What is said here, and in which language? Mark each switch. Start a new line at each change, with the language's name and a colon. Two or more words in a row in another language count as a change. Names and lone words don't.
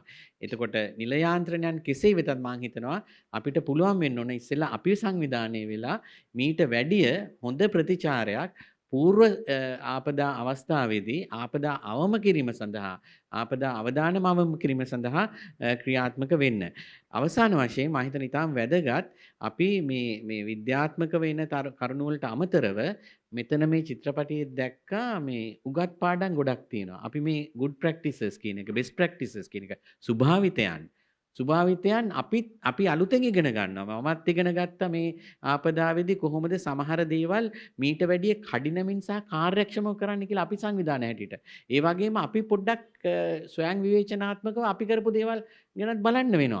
Sinhala: එතකොට නිල යාන්ත්‍රණයන් කෙසේ වෙතත් මම හිතනවා අපිට පුළුවන් වෙන්න ඕන ඉස්සෙල්ලා අපේ සංවිධානයේ වෙලා මීට වැඩිය හොඳ ප්‍රතිචාරයක් పూర్ව ආපදා අවස්ථාවේදී ආපදා අවම කිරීම සඳහා ආපදා අවදානම අවම කිරීම සඳහා ක්‍රියාත්මක වෙන්න. අවසාන වශයෙන් මම හිතන ඉතාම වැදගත් අපි මේ විද්‍යාත්මක වෙන කරුණු වලට අමතරව මෙතන මේ චිත්‍රපටියේ දැක්කා මේ උගත් පාඩම් ගොඩක් තියෙනවා. අපි මේ
English: good practices
Sinhala: කියන එක
English: best practices
Sinhala: කියන එක ස්වභාවිතයන් අපි අලුතෙන් ඉගෙන ගන්නවා. මමත් ඉගෙන ගත්තා මේ ආපදාවේදී කොහොමද සමහර දේවල් මීට වැඩිය කඩිනමින් සහ කාර්යක්ෂමව කරන්න කියලා අපි සංවිධානය හැටියට. ඒ වගේම අපි පොඩ්ඩක් ස්වයං විවේචනාත්මකව අපි කරපු දේවල් ගැනත් බලන්න වෙනවා.